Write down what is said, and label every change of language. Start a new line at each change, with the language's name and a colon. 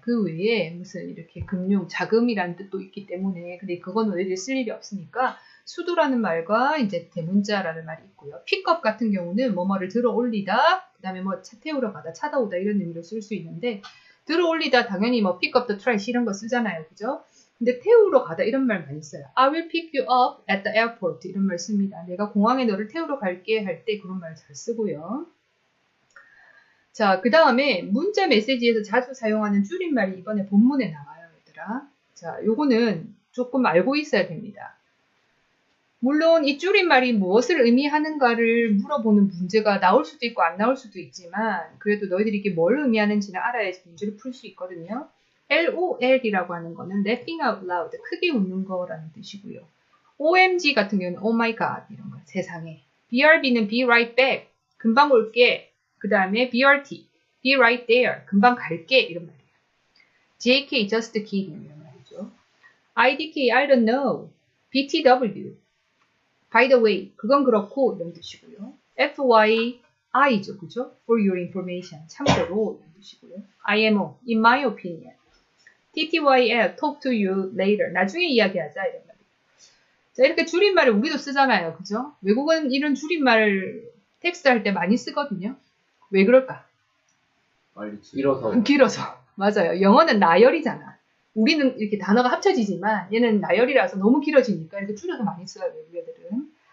Korean: 그 외에 무슨 이렇게 금융, 자금이라는 뜻도 있기 때문에, 근데 그건 왜 쓸 일이 없으니까 수도라는 말과 이제 대문자라는 말이 있고요. 픽업 같은 경우는 뭐뭐를 들어 올리다, 그 다음에 뭐 차 태우러 가다, 차다 오다 이런 의미로 쓸 수 있는데, 들어 올리다 당연히 뭐
English: pick up the trash
Korean: 이런 거 쓰잖아요. 그죠? 근데 태우러 가다 이런 말 많이 써요.
English: I will pick you up at the airport
Korean: 이런 말 씁니다. 내가 공항에 너를 태우러 갈게 할 때 그런 말 잘 쓰고요. 자, 그 다음에 문자 메시지에서 자주 사용하는 줄임말이 이번에 본문에 나와요, 얘들아. 자, 요거는 조금 알고 있어야 됩니다. 물론 이 줄임말이 무엇을 의미하는가를 물어보는 문제가 나올 수도 있고 안 나올 수도 있지만 그래도 너희들이 이게 뭘 의미하는지는 알아야지 문제를 풀 수 있거든요. LOL이라고 하는 거는
English: laughing out loud,
Korean: 크게 웃는 거라는 뜻이고요. OMG 같은 경우는
English: oh my god
Korean: 이런 거, 세상에.
English: BRB는 be right back,
Korean: 금방 올게. 그 다음에 BRT,
English: be right there,
Korean: 금방 갈게 이런 말이에요.
English: JK, just kidding
Korean: 이런 말이죠.
English: IDK, I don't know.
Korean: BTW,
English: by the way,
Korean: 그건 그렇고 이런 뜻이고요. FYI죠, 그죠?
English: For your information,
Korean: 참고로 이런 뜻이고요.
English: IMO, in my opinion. TTYL, talk to you later,
Korean: 나중에 이야기하자 이런 말이에요. 자, 이렇게 줄임말을 우리도 쓰잖아요, 그죠? 외국은 이런 줄임말을 텍스트 할 때 많이 쓰거든요. 왜 그럴까? 빨리 길어서. 길어서. 맞아요. 영어는 나열이잖아. 우리는 이렇게 단어가 합쳐지지만 얘는 나열이라서 너무 길어지니까 이렇게 줄여서 많이 써요, 외국 애들은.